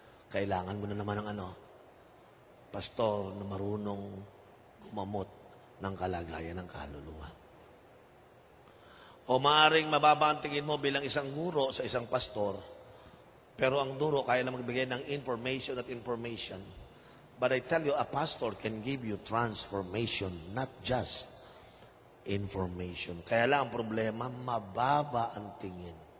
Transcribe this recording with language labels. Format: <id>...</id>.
<tl>Kailangan mo na naman ng pastor na marunong gumamot ng kalagayan ng kaluluwa. O maaaring mababa ang tingin mo bilang isang guro sa isang pastor, pero ang duro kaya na magbigay ng information at information.</tl> <en>But I tell you, a pastor can give you transformation, not just information.</en> <tl>Kaya lang ang problema, mababa ang tingin.</tl>